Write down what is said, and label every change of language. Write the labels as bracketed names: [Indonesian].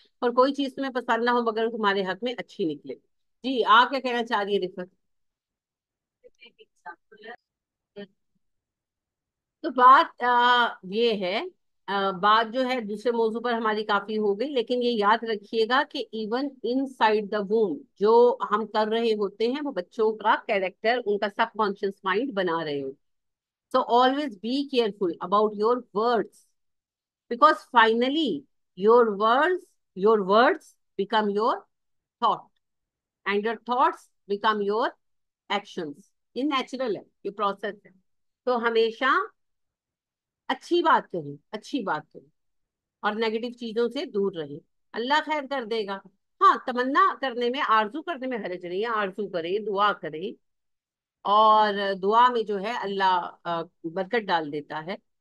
[Urdu] اور کوئی چیز تمہیں پسند نہ ہو مگر وہ تمہارے حق میں اچھی نکلے. جی آپ کیا کہنا چاہ رہی ہے رفت؟ تو بات یہ ہے, بات جو ہے دوسرے موضوع پر ہماری کافی ہو گئی, لیکن یہ یاد رکھیے گا کہ [English] even inside the womb [Urdu] جو ہم کر رہے ہوتے ہیں وہ بچوں کا کیریکٹر, ان کا سب کانشیس مائنڈ بنا رہے ہوتے. [English] So always be careful about your words, because finally your words become your thought, and your thoughts become your actions. [Urdu] یہ نیچرل ہے, یہ پروسیس ہے. تو ہمیشہ اچھی بات کریں, اچھی بات کریں, اور نیگیٹو چیزوں سے دور رہیں. اللہ خیر کر دے گا. ہاں, تمنا کرنے میں, آرزو کرنے میں حرج نہیں ہے. آرزو کرے, دعا کرے, اور دعا میں جو ہے اللہ برکت ڈال دیتا ہے.